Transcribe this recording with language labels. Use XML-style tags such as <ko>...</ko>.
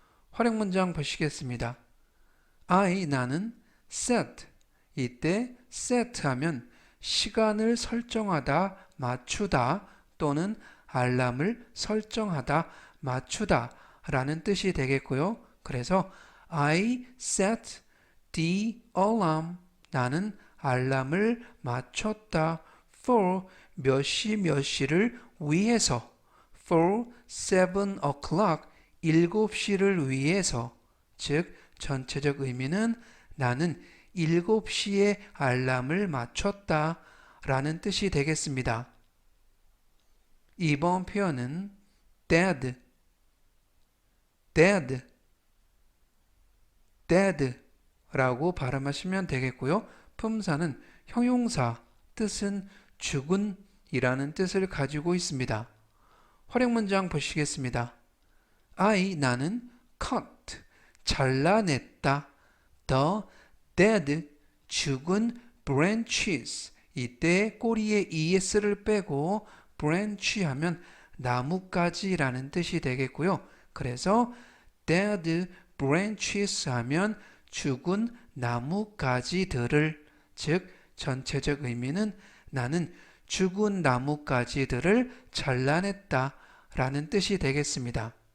<ko>활용 문장 보시겠습니다. 나는 set, 이때 set 하면 시간을 설정하다, 맞추다 또는 알람을 설정하다, 맞추다 라는 뜻이 되겠고요. 그래서</ko> <en>I set the alarm.</en> <ko>나는 알람을 맞췄다. for 몇 시 몇 시를 위해서.</ko> <en>for 7 o'clock</en> <ko>7시를 위해서. 즉 전체적 의미는 나는 7시에 알람을 맞췄다 라는 뜻이 되겠습니다. 이번 표현은 dead, dead, dead 라고 발음하시면 되겠고요. 품사는 형용사, 뜻은 죽은 이라는 뜻을 가지고 있습니다. 활용 문장 보시겠습니다. 나는 cut, 잘라냈다.</ko> <en>the dead,</en> <ko>죽은</ko> <en>branches.</en> <ko>이때 꼬리에 es를 빼고 branch 하면 나뭇가지라는 뜻이 되겠고요. 그래서 dead branches 하면 죽은 나뭇가지들을, 즉 전체적 의미는 나는 죽은 나뭇가지들을 잘라냈다 라는 뜻이 되겠습니다.</ko>